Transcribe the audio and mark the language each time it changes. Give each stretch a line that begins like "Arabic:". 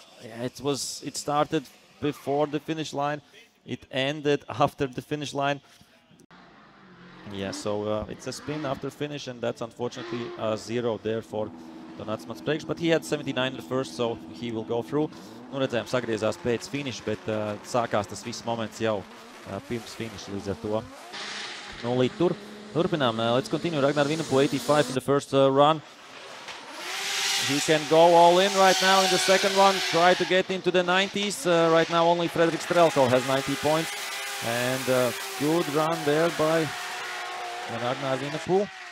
English: It started before the finish line. It ended after the finish line. Yeah, so it's a spin after finish, and that's unfortunately a 0 there for Donatas Matspreikšs, but he had 79 in the first, so he will go through.
Latvian: Nu, redzējām, sagriezās pēc finiša, bet sākās tas viss moments jau pirms finiša, līdz ar to nulīt tur. Turpinām,
English: let's continue. Ragnar Vinapu 85 in the first run. He can go all in right now in the second one, try to get into the 90s. Right now only Fredrik Strelkov has 90 points. And good run there by Ragnar Vinapu.